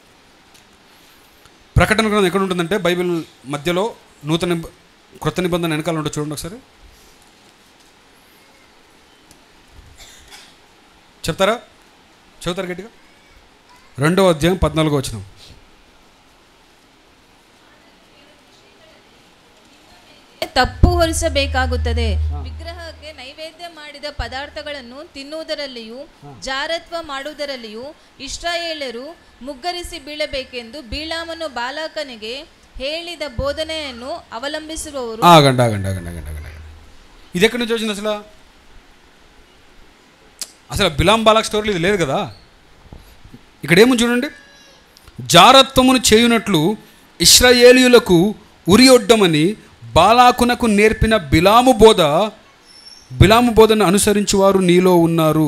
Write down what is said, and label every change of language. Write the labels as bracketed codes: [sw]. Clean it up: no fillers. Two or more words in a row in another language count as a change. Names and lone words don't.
[te] ప్రకటన గ్రంథం ఎక్కడ ఉంటుందంటే బైబిల్ మధ్యలో క్రొత్త నిబంధన వెనకాల ఉంటుంది. చూడండి ఒకసారి. చదువుతారు గట్టిగా. 2వ అధ్యాయం 14 వచనం. [kn] ತಪ್ಪು ಹೊರಿಸಬೇಕಾಗುತ್ತದೆ. ವಿಗ್ರಹಕ್ಕೆ ನೈವೇದ್ಯ ಮಾಡಿದ ಪದಾರ್ಥಗಳನ್ನು ತಿನ್ನುವುದರಲ್ಲಿಯೂ ಜಾರತ್ವ ಮಾಡುವುದರಲ್ಲಿಯೂ ಇಸ್ರಾಯೇಲರು ಮುಗ್ಗರಿಸಿ ಬೀಳಬೇಕೆಂದು ಬಿಳಾಮನು ಬಾಲಾಕನಿಗೆ ಹೇಳಿದ ಬೋಧನೆಯನ್ನು ಅವಲಂಬಿಸುವವರು. [te] ఇది ఎక్కడి నుంచి వచ్చింది అసలు బిలాం బాలాక్ స్టోరీలు ఇది లేదు కదా. ఇక్కడ ఏముంది చూడండి. జారత్వమును చేయునట్లు ఇశ్రాయేలీయులకు ఉరియొడ్డమని బాలాకునకు నేర్పిన బిలాము బోధను అనుసరించి వారు నీలో ఉన్నారు.